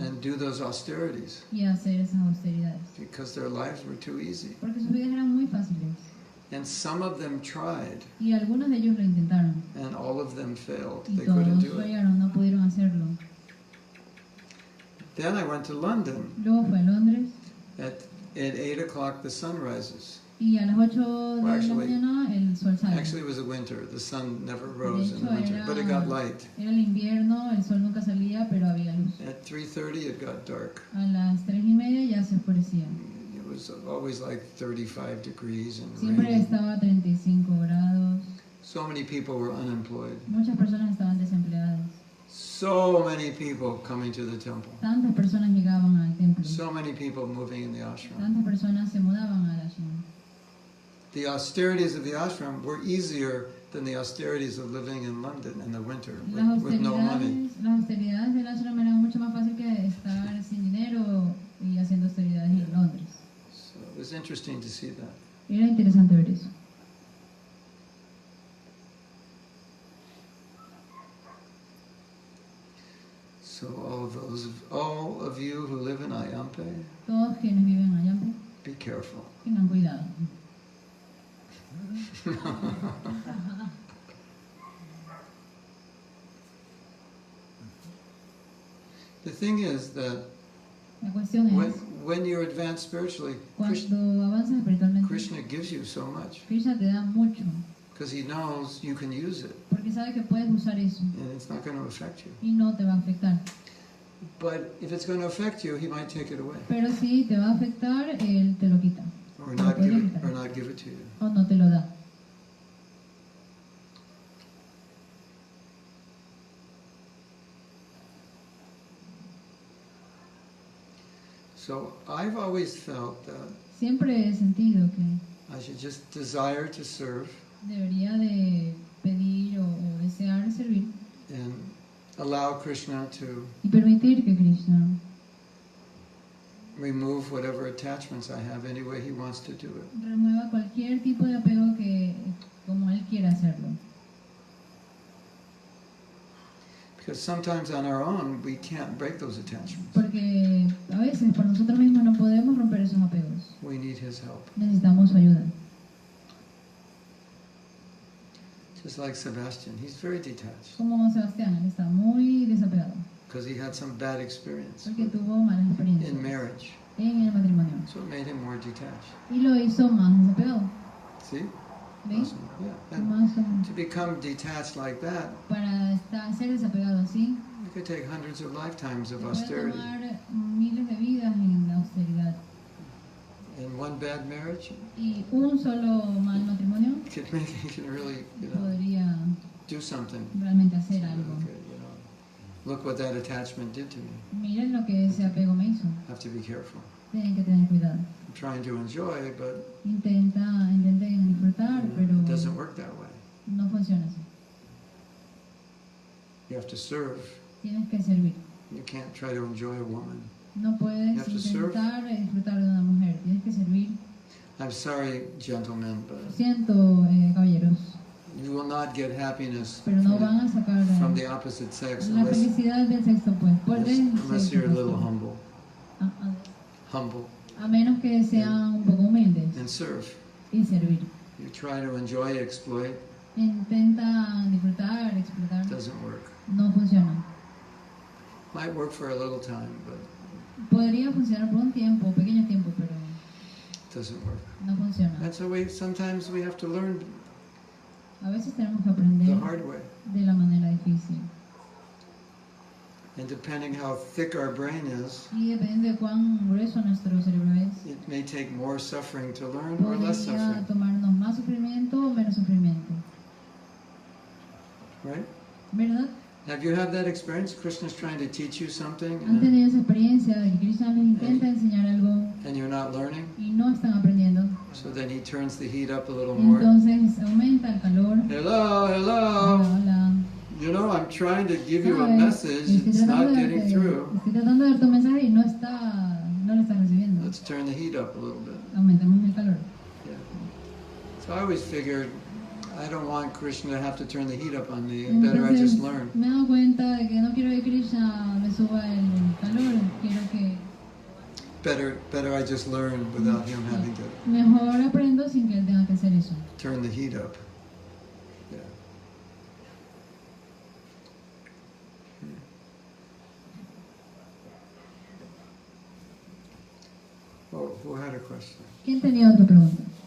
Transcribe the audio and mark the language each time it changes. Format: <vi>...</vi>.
<en>and do those austerities</en> <es>y hacer esas austeridades,</es> <en>because their lives were too easy.</en> <es>porque sus vidas eran muy fáciles.</es> <en>And some of them tried,</en> <es>Y algunos de ellos lo intentaron</es> <en>and all of them failed.</en> <es>y</es> <en>They couldn't</en> <es>todos</es> <en>do it.</en> <es>fallaron, no pudieron hacerlo.</es> <en>Then I went to London.</en> <es>Luego fue a Londres</es> <en>At 8 o'clock, the sun rises.</en> <es>y a las 8 de la</es> <en>actually-</en> <es>mañana el sol sale.</es> <en>Actually, it was a winter. The sun never</en> <es>De</es> <en>rose in</en> <es>hecho,</es> <en>the winter, but it got light.</en> <es>era el invierno, el sol nunca salía, pero había luz.</es> <en>At 3:30, it got dark.</en> <es>A las 3:30 ya se oscurecía.</es> <en>It was always like 35 degrees and</en> <es>Siempre</es> <en>raining.</en> <es>estaba a 35 grados.</es> <en>So many people were unemployed.</en> <es>Muchas personas estaban desempleadas.</es> <en>So many people coming to the temple.</en> <es>Tantas personas llegaban al templo.</es> <en>So many people moving in the ashram.</en> <es>Tantas personas se mudaban al ashram.</es> <en>The austerities of the ashram were easier than the austerities of living in London in the winter with no money.</en> <es>Las austeridades del ashram eran mucho más fácil que estar sin dinero y haciendo austeridades en Londres.</es> <en>So it was interesting to see that.</en> <es>Era interesante ver eso.</es> <en>So all of you who live in Ayampe,</en> <es>Todos quienes viven allá,</es> <en>be careful.</en> <es>tengan cuidado.</es> <en>The thing is that</en> <es>La cuestión es,</es> <en>when you advance spiritually,</en> <es>cuando avanzas espiritualmente,</es> <en>Krishna gives you so much</en> <es>Krishna te da mucho,</es> <en>because he knows you can use it</en> <es>porque sabe que puedes usar eso</es> <en>and it's not going to affect you.</en> <es>y no te va a afectar.</es> <en>But if it's going to affect you, he might take it away</en> <es>Pero si te va a afectar, él te lo quita</es> <en>or</en> <es>Te lo</es> <en>not</en> <es>podría</es> <en>give it,</en> <es>quitar.</es> <en>or not give it to you.</en> <es>o no te lo da.</es> <en>So I've always felt that</en> <es>Siempre he sentido que</es> <en>I should just desire to serve</en> <es>debería de pedir o desear servir</es> <en>and allow Krishna to</en> <es>y permitir que Krishna</es> <en>remove whatever attachments I have any way he wants to do it.</en> <es>remueva cualquier tipo de apego que como él quiera hacerlo.</es> <en>Because sometimes on our own we can't break those attachments.</en> <es>Porque a veces por nosotros mismos no podemos romper esos apegos.</es> <en>We need his help.</en> <es>Necesitamos su ayuda.</es> <en>Just like Sebastian, he's very detached</en> <es>Como Sebastián, él está muy desapegado.</es> <en>because he had some bad experience</en> <es>Porque tuvo malas experiencias</es> <en>in marriage.</en> <es>en el matrimonio.</es> <en>So it made him more detached.</en> <es>Y lo hizo más desapegado.</es> <en>See?</en> <es>¿Ven?</es> <en>Awesome. Yeah. And</en> <es>Más</es> <en>to become detached like that,</en> <es>para ser desapegado así,</es> <en>it could take hundreds of lifetimes of</en> <es>puede</es> <en>austerity.</en> <es>tomar miles de vidas en la austeridad.</es> <en>And one bad marriage</en> <es>Y un solo mal matrimonio</es> <en>he can really,</en> <es>podría</es> <en>do something.</en> <es>realmente hacer algo.</es> <en>Okay, look what that attachment did to me.</en> <es>Miren lo que ese apego me hizo.</es> <en>Have to be careful.</en> <es>Tienen que tener cuidado.</es> <en>I'm trying to enjoy, but</en> <es>Intenten disfrutar, pero</es> <en>it doesn't work that way.</en> <es>no funciona así.</es> <en>You have to serve.</en> <es>Tienes que servir.</es> <en>You can't try to enjoy a woman.</en> <es>No puedes</es> <en>You have to serve.</en> <es>intentar disfrutar de una mujer. Tienes que servir.</es> <en>I'm sorry, gentlemen,</en> <es>Lo</es> <en>but</en> <es>siento, caballeros,</es> <en>you will not get happiness</en> <es>pero no van a sacar</es> <en>from the opposite sex</en> <es>la felicidad del sexo opuesto.</es> <en>unless you're a little humble.</en> <es>A</es> <en>Humble</en> <es>a menos que sean un poco humildes</es> <en>and serve.</en> <es>y servir.</es> <en>You try to enjoy, exploit,</en> <es>Intenta disfrutar, explotar.</es> <en>doesn't work.</en> <es>No funciona.</es> <en>Might work for a little time, but</en> <es>Podría funcionar por un tiempo, pequeño tiempo, pero</es> <en>it doesn't work.</en> <es>no funciona.</es> <en>That's the way sometimes we have to learn</en> <es>A veces tenemos que aprender</es> <en>hard way.</en> <es>de la manera difícil.</es> <en>And depending how thick our brain is,</en> <es>Y dependiendo de cuán grueso nuestro cerebro es,</es> <en>it may take more suffering to learn or less</en> <es>podría</es> <en>suffering,</en> <es>tomarnos más sufrimiento o menos sufrimiento.</es> <en>right?</en> <es>¿Verdad?</es> <en>Have you had that experience? Krishna's trying to teach you something</en> <es>¿Han tenido esa experiencia de que Krishna les intenta enseñar algo</es> <en>and you're not learning?</en> <es>y no están aprendiendo?</es> <en>So then he turns the heat up a little more.</en> <es>Entonces aumenta el calor.</es> <en>Hello,</en> <es>Hola,</es> <en>hello.</en> <es>hola.</es> <en>You know, I'm trying to give you a</en> <es>¿Sabes?</es> <en>message. It's not getting through.</en> <es>Estoy tratando de dar tu mensaje y no lo está recibiendo.</es> <en>Let's turn the heat up a little bit.</en> <es>Aumentemos el calor.</es> <en>Yeah. So I always figured I don't want Krishna to have to turn the heat up on me. Better I</en> <es>Entonces,</es> <en>just learn.</en> <es>me he dado cuenta de que no quiero que Krishna me suba el calor, quiero que</es> <en>Better I just learn without him having to</en> <es>mejor aprendo sin que él tenga que hacer eso.</es> <en>turn the heat up. Yeah. Oh, who had a question?</en> <es>¿Quién tenía otra pregunta?</es>